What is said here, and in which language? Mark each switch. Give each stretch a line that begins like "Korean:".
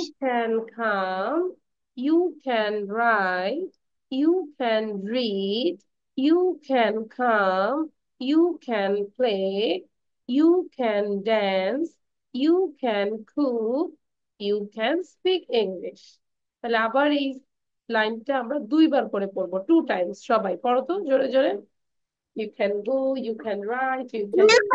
English: you can come, you can write, you can read, you can come, you can play, you can dance, you can cook, you can speak English।
Bangla: তাহলে আবার এই লাইনটা আমরা দুইবার করে পড়বো,
English: 2 times।
Bangla: সবাই পড়ো তো জোরে জোরে।
English: You can go, you can write, you can